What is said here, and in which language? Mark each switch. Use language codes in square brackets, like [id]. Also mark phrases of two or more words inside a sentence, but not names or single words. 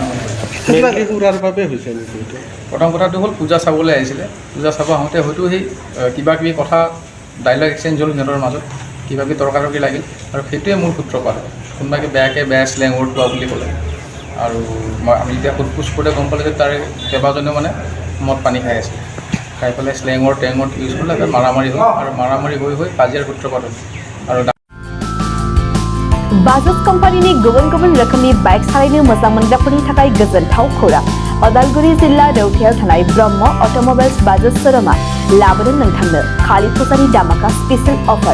[as] প্ৰথম কথাটো হ'ল পূজা চাবলৈ আহিছিলে, পূজা চাব আহোঁতে হয়তো সেই কিবা কিবি কথা [en] dialogue exchange [as] হ'ল সিহঁতৰ মাজত, কিবা কিবি তৰ্কাতৰ্কি লাগিল, আৰু সেইটোৱে মূল সূত্ৰপাত। কোনোবাকে বেয়া [en] slang word [as] কোৱা বুলি ক'লে, আৰু আমি যেতিয়া সোধপোছ কৰোঁতে গম পালোঁ যে তাৰে কেইবাজনেও মানে মদ পানী খাই আছিল, খাই পেলাই [en] slang word use [as] কৰিলে, মাৰামাৰি হ'ল, আৰু মাৰামাৰি হৈ কাজিয়াৰ সূত্ৰপাত और [brx] बाजाज कम्पानीनि गुबुन गुबुन रोखोमनि बाइक सालायनो मोजां मोनग्राफोरनि थाखाय गोजोनथाव खौरां। अदालगुरि जिल्ला रौथायाव थानाय ब्रह्म अट'मबाइल्स बाजाज शोरूमा लाबोदों नोंथांनो खालि फुजानि दामाका [en] special offer.